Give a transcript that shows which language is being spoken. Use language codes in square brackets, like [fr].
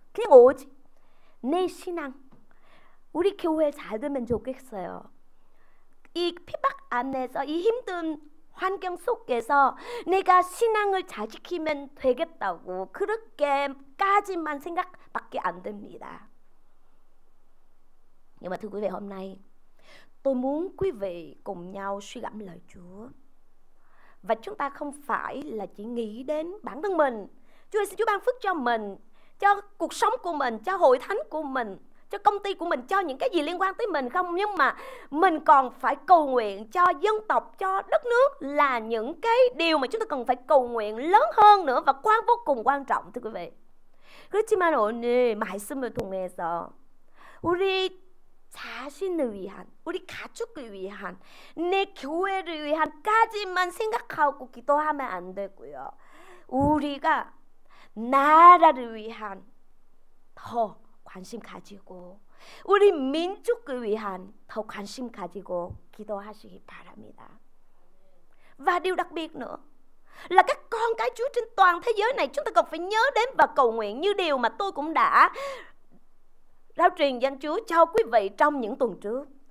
[ko] 그냥 오직 내 신앙, 우리 교회 잘 되면 좋겠어요. 이 핍박 안에서, 이 힘든 환경 속에서 내가 신앙을 잘 지키면 되겠다고, 그렇게까지만 생각밖에 안 됩니다. [vi] Nhưng mà thưa quý vị, hôm nay tôi muốn quý vị cùng nhau suy gẫm lời Chúa. Và chúng ta không phải là chỉ nghĩ đến bản thân mình. Chúa xin Chúa ban phước cho mình, cho cuộc sống của mình, cho hội thánh của mình, cho công ty của mình, cho những cái gì liên quan tới mình không. Nhưng mà mình còn phải cầu nguyện cho dân tộc, cho đất nước, là những cái điều mà chúng ta cần phải cầu nguyện lớn hơn nữa và vô cùng quan trọng, thưa quý vị. [ko] 그렇지만 오늘 말씀을 통해서 우리 자신을 위한, 우리 가족을 위한, 내 교회를 위한까지만 생각하고 기도하면 안 되고요. 우리가 나라를 위한 더 관심 가지고, 우리 민족을 위한 더 관심 가지고 기도하시기 바랍니다. [vi] Và điều đặc biệt nữa là các con cái Chúa trên toàn thế giới này, chúng ta cần phải nhớ đến và cầu nguyện như điều mà tôi cũng đã rao truyền danh Chúa cho quý vị trong những tuần trước.